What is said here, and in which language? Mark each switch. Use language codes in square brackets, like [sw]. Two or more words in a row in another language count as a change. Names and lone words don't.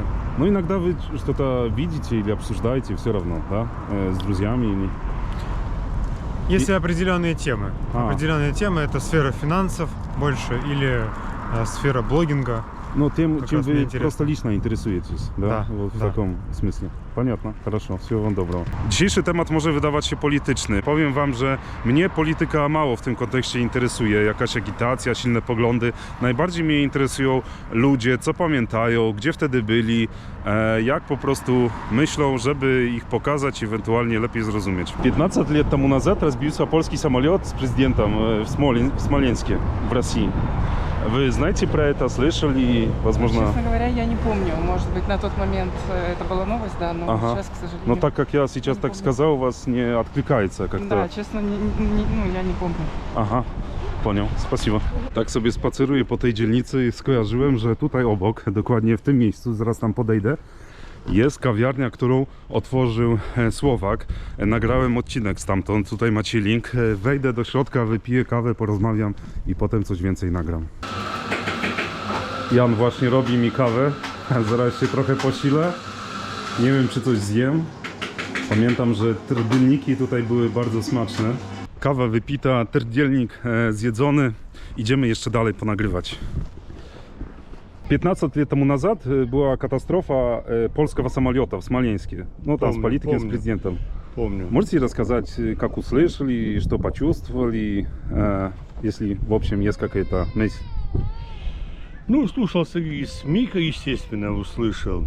[ru] Ну, иногда вы что-то видите или обсуждаете все равно, да? С друзьями или... Есть определенные темы. А. Определенные темы — это сфера финансов больше или сфера блогинга. Ну, тем, Как чем раз мне вы интересно. просто лично интересуетесь, да? Да, Вот w да. takim смысле. Понятно, хорошо, всего вам dobrego. [pl] Dzisiejszy temat może wydawać się polityczny. Powiem wam, że mnie polityka mało w tym kontekście interesuje, jakaś agitacja, silne poglądy. Najbardziej mnie interesują ludzie, co pamiętają, gdzie wtedy byli, jak po prostu myślą, żeby ich pokazać i ewentualnie lepiej zrozumieć. [ru] 15 лет тому назад разбился польский самолет с президентом в Смоленске, в России. Вы знаете про это, слышали, возможно... Честно говоря, я не помню. Может быть, на тот момент это была новость, да, но Ага. сейчас, к сожалению... Но так как я сейчас не так помню. сказал, у вас не откликается как-то. Да, честно, я не помню. Aha, poнял, spasibo. [pl] Tak sobie spaceruję po tej dzielnicy i skojarzyłem, że tutaj obok, dokładnie w tym miejscu, zaraz tam podejdę, jest kawiarnia, którą otworzył Słowak. Nagrałem odcinek stamtąd, tutaj macie link. Wejdę do środka, wypiję kawę, porozmawiam i potem coś więcej nagram. Jan właśnie robi mi kawę, zaraz się trochę posilę. Nie wiem, czy coś zjem. Pamiętam, że trudniki tutaj były bardzo smaczne. Kawa wypita, terdzielnik zjedzony. Idziemy jeszcze dalej ponagrywać. [ru] 15 лет тому назад была катастрофа польского самолета в Смоленске. Ну, там с политиком, с президентом. Помню. Можете рассказать, как услышали, что почувствовали, если, в общем, есть какая-то мысль? Ну, слушался и СМИ, естественно, услышал.